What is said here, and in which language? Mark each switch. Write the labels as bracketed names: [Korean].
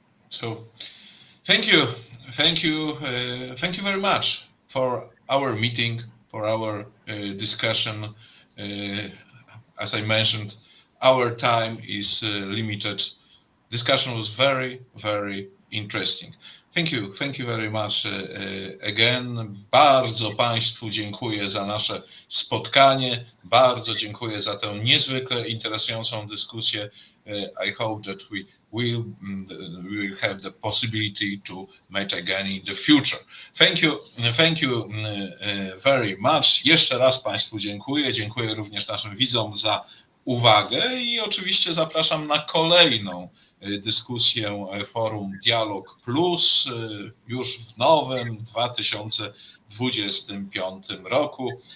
[English] So, thank you very much for our meeting, for our discussion. As I mentioned, our time is limited. Discussion was very, very interesting. Thank you very much again. [Polish] Bardzo Państwu dziękuję za nasze spotkanie. Bardzo dziękuję za tę niezwykle interesującą dyskusję. [English] I hope that we will have the possibility to meet again in the future. Thank you very much. [Polish] Jeszcze raz Państwu dziękuję. Dziękuję również naszym widzom za uwagę i oczywiście zapraszam na kolejną dyskusję Forum Dialog Plus już w nowym 2025 roku.